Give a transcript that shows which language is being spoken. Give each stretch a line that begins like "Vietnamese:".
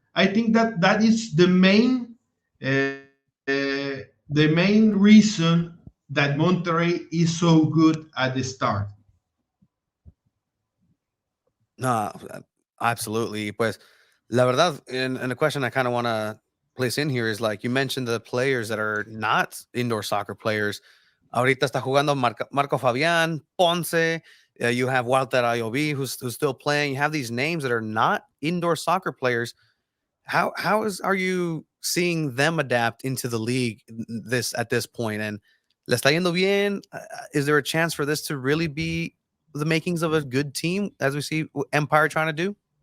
English: I think that is the main reason that Monterrey is so good at the start. No, absolutely.
Spanish: Pues, la verdad,
English: and a question I kind of want to place in here is, like you mentioned, the players that are not indoor soccer players.
Spanish: Ahorita está jugando Marco Fabián, Ponce.
English: You have Walter Ayoví, who's still playing. You have these names that are not indoor soccer players. How are you seeing them adapt into the league at this point? And
Spanish: le está yendo bien?
English: Is there a chance for this to really be the makings of a good team, as we see Empire trying to do?